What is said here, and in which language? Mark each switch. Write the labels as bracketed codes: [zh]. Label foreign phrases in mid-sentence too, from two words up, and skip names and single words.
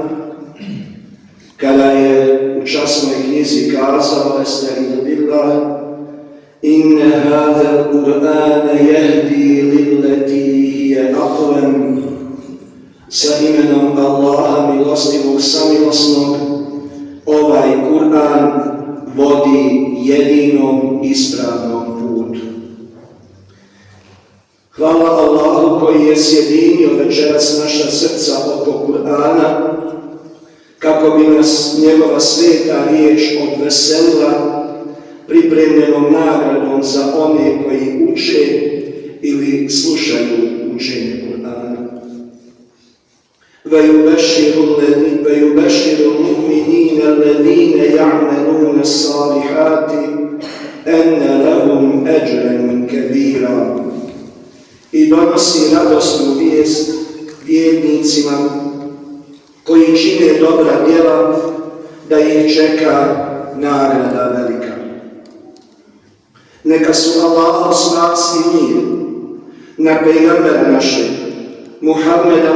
[bs] kada je u časnoj knjizi kazao [ar] أستعيذ بالله إن هذا القرآن يهدي للتي هي أقوم, [bs] sa imenom Allaha milostivog samilosnog ovaj Kur'an vodi jedinom ispravnom putu. Hvala Allahu koji je sjedinio večeras naša srca oko Kur'ana kako bi nas njegova sveta riječ odveselila pripremljenom nagradom za one koji uče ili slušaju učenje Kur'ana. [ar] ويبشر المؤمنين الذين يعملون الصالحات أن لهم أجرا كبيرا. [bs] I donosi radosnu vijest vjernicima koji čine dobra djela da ih čeka nagrada velika. Neka su Allah spas i mir na pejgambera našeg Muhammeda